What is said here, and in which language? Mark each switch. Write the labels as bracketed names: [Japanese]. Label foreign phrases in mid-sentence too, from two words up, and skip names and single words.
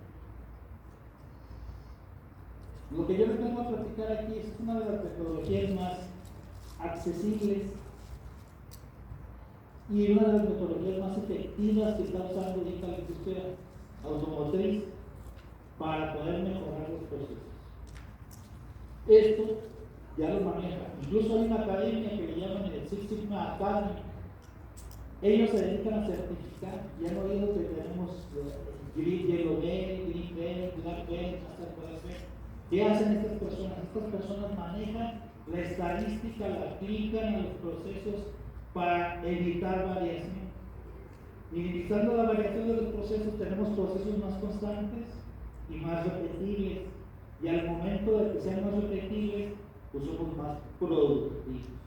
[Spanish] Lo que yo les vengo a platicar aquí es una de las metodologías más accesibles y una de las metodologías más efectivas que está usando ahorita la industria automotriz para poder mejorar los procesos. Esto ya lo maneja. Incluso hay una academia que le llaman el Six Sigma Academy. Ellos se dedican a certificar. Ya han oído que tenemos Green Yellow Belt, Green Belt, Black Belt, Master Belt. ¿Qué hacen estas personas? Estas personas manejan la estadística, la aplican a los procesos para evitar variación. Minimizando la variación de los procesos, tenemos procesos más constantes y más repetibles. Y al momento de que sean más repetibles, pues somos más productivos.